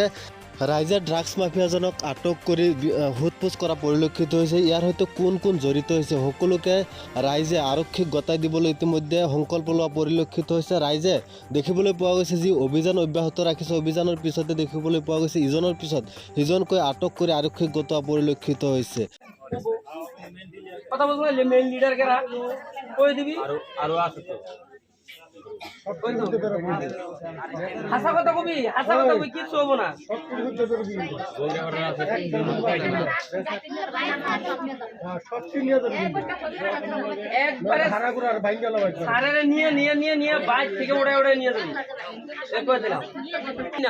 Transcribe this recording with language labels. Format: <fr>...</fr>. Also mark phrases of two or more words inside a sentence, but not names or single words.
<as>ৰাইজে ড্ৰাগছ মাফিয়াজনক আটক কৰি সোধ-পোছ কৰা পৰিলক্ষিত হৈছে। ইয়াৰ সৈতে কোন কোন জড়িত হৈছে সকলোকে ৰাইজে আৰক্ষীক গতাই দিবলৈ ইতিমধ্যে সংকল্প লোৱা পৰিলক্ষিত হৈছে। ৰাইজে দেখিবলৈ পোৱা গৈছে যি অভিযান অব্যাহত ৰাখিছে, অভিযানৰ পিছতে দেখিবলৈ পোৱা গৈছে ইজনৰ পিছত সিজনকৈ আটক কৰি আৰক্ষীক গতোৱা পৰিলক্ষিত হৈছে।</as> <bn>কথা বলবো মেইন লিডার কেরা কই দিবি আর আছে তো হাসা কথা কবি, হাসা কথা কই কিছু হবো না। একবারে সারেরে নিয়ে নিয়ে নিয়ে নিয়ে বাইক থেকে উড়ে উড়ে নিয়ে যাবি কই দিলাম না।</bn>